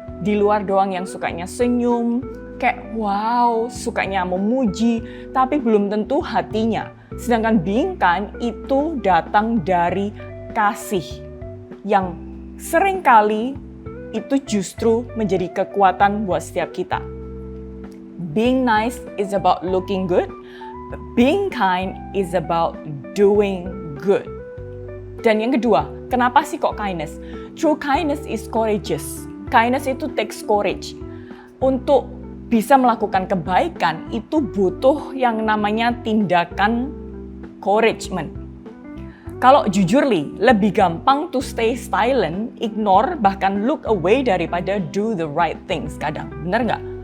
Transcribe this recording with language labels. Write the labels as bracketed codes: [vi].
[id] Di luar doang yang sukanya senyum, kayak wow, sukanya memuji, tapi belum tentu hatinya. Sedangkan [en] being kind [id] itu datang dari kasih. Yang seringkali itu justru menjadi kekuatan buat setiap kita. [en] Being nice is about looking good, but being kind is about doing good. [id] Dan yang kedua, kenapa sih kok kindness? [en] True kindness is courageous. Kindness itu takes courage. [id] Untuk bisa melakukan kebaikan, itu butuh yang namanya tindakan encouragement. Kalau jujur Li, lebih gampang [en] to stay silent, ignore, [id] bahkan [en] look away [id] daripada [en] do the right things [id] kadang. Bener nggak?